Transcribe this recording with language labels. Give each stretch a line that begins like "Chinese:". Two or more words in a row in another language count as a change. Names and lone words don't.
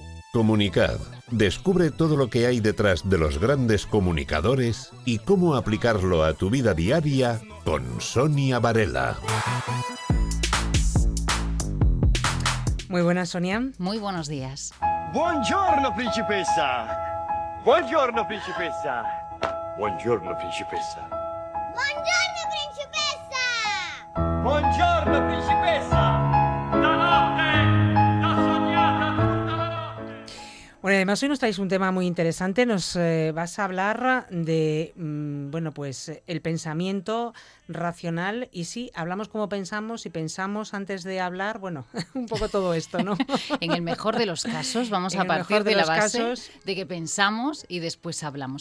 Spanish: Comunicad. Descubre todo lo que hay detrás de los grandes comunicadores y cómo aplicarlo a tu vida diaria con Sonia Varela. Muy buenas, Sonia. Muy buenos días.
Italian: Buongiorno, principessa. Buongiorno, principessa. Buongiorno, principessa. Buongiorno, principessa! Buongiorno, principessa. La notte l'ho sognata tutta la notte.
Spanish: Bueno, además hoy nos traéis un tema muy interesante. Nos vas a hablar de, el pensamiento racional. Y sí, hablamos como pensamos y pensamos antes de hablar. Bueno, un poco todo esto, ¿no? En el mejor de los casos vamos a partir de la base de que pensamos y después hablamos.